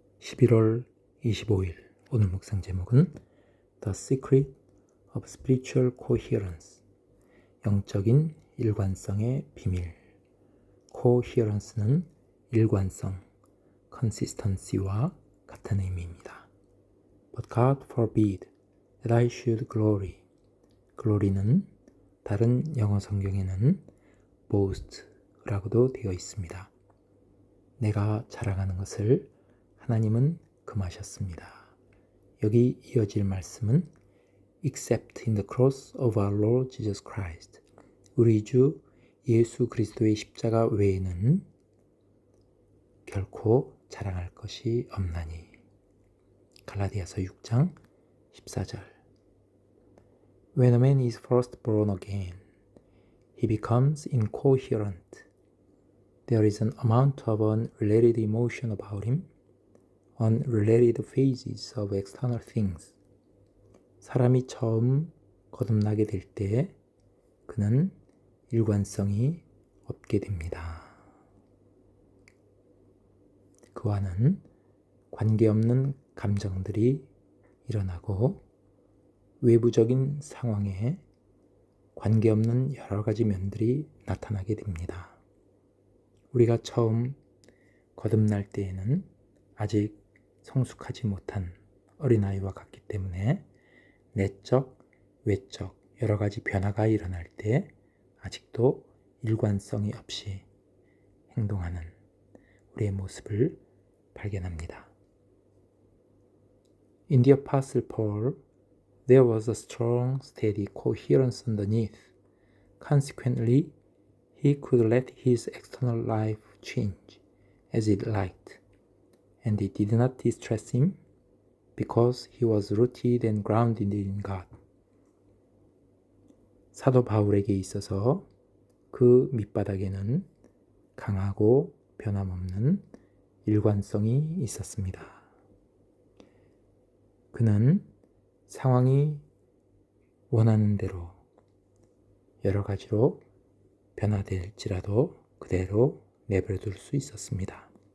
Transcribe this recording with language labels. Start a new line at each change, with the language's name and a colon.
Korean: 11월 25일 오늘 묵상 제목은
English: The Secret of Spiritual Coherence,
Korean: 영적인 일관성의 비밀. Coherence는 일관성, consistency와 같은 의미입니다.
English: But God forbid that I should glory.
Korean: glory는 다른 영어 성경에는 boast라고도 되어 있습니다. 내가 자랑하는 것을 하나님은 금하셨습니다. 여기 이어질 말씀은
English: Except in the cross of our Lord Jesus Christ.
Korean: 우리 주 예수 그리스도의 십자가 외에는 결코 자랑할 것이 없나니. 갈라디아서 6장 14절.
English: When a man is first born again, he becomes incoherent. There is an amount of unrelated emotion about him, unrelated phases of external things.
Korean: 사람이 처음 거듭나게 될 때 그는 일관성이 없게 됩니다. 그와는 관계없는 감정들이 일어나고 외부적인 상황에 관계없는 여러 가지 면들이 나타나게 됩니다. 우리가 처음 거듭날 때에는 아직 성숙하지 못한 어린아이와 같기 때문에 내적, 외적 여러 가지 변화가 일어날 때 아직도 일관성이 없이 행동하는 우리의 모습을 발견합니다.
English: In the Apostle Paul, there was a strong, steady coherence underneath. Consequently, he could let his external life change as it liked, and it did not distress him because he was rooted and grounded in God.
Korean: 사도 바울에게 있어서 그 밑바닥에는 강하고 변함없는 일관성이 있었습니다. 그는 상황이 원하는 대로 여러 가지로 변화될지라도 그대로 내버려둘 수 있었습니다.